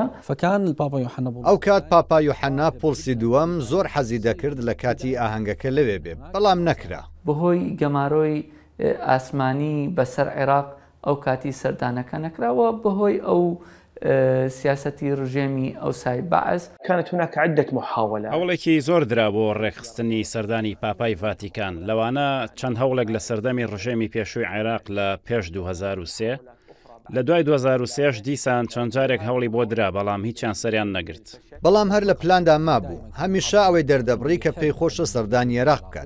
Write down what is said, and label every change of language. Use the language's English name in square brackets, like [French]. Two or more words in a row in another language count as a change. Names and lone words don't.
[Central Kurdish] ئەو کات پاپا یوحەنا پۆلسی دووەم زۆر حەزی دەکرد لە کاتی ئاهەنگەکە لەوێ بێ، بەڵام نەکرا. بەهۆی گەمارۆی ئاسمانی بەسەر عێراق ئەو کاتی سەردانەکە نەکراوە، بەهۆی ئەو سیاسەتی ڕژێمی ئەوسای بەعەز. [Arabic] كانت هناك عدة محاولات. [Central Kurdish] هەوڵێکی زۆر درا بۆ ڕێکخستنی سەردانی پاپای ڤاتیکان، لەوانە چەند هەوڵێک لە سەردەمی ڕژێمی پێشووی عێراق لە پێش 2003. لە دوای 2003 دیسان چەند جارێک هەوڵی بۆ درا، بەڵام هیچیان سەریان نەگرت. بەڵام هەر لە پلاندا مابوو، هەمیشە ئەوەی دەردەبڕی کە پێی خۆشە سەردانی عێراق بکات.